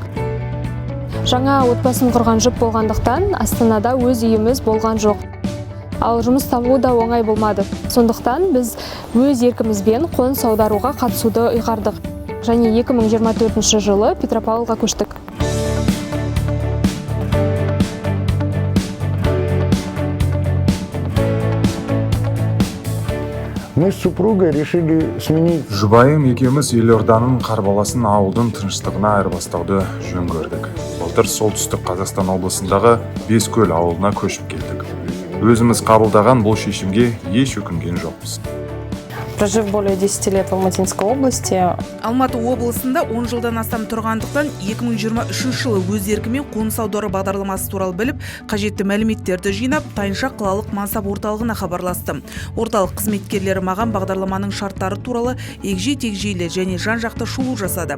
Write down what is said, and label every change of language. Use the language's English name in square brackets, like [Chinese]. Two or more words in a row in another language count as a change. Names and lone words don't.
[Kazakh] Жаңа отбасын құрған жұп болғандықтан Астанада өз үйіміз болған жоқ. Ал жұмыс табу да оңай болмады. Сондықтан біз өз еркімізбен қоныс аударуға қатысуды ұйғардық. Және 2024 жылы Петропавлға көштік. [Russian] Мы с супругой решили сменить. [Kazakh] Жұбайым екеуміз елорданың қарбаласын ауылдың тыныштығына айырбастауды жөн көрдік. Былтыр солтүстік Қазақстан облысындағы Бескөл ауылына көшіп келдік. Өзіміз қабылдаған бұл шешімге еш өкінген жоқпыз. [Russian] Прожив более 10 лет в Алматинской области. [Kazakh] Алматы облысында 10 жылдан астам тұрғандықтан 2023 жылы өз еркімен қоныс аудару бағдарламасы туралы біліп, қажетті мәліметтерді жинап, Тайынша қалалық Мансап орталығына хабарластым. Орталық қызметкерлері маған бағдарламаның шарттары туралы егжей-тегжейлі және жан-жақты шолу жасады.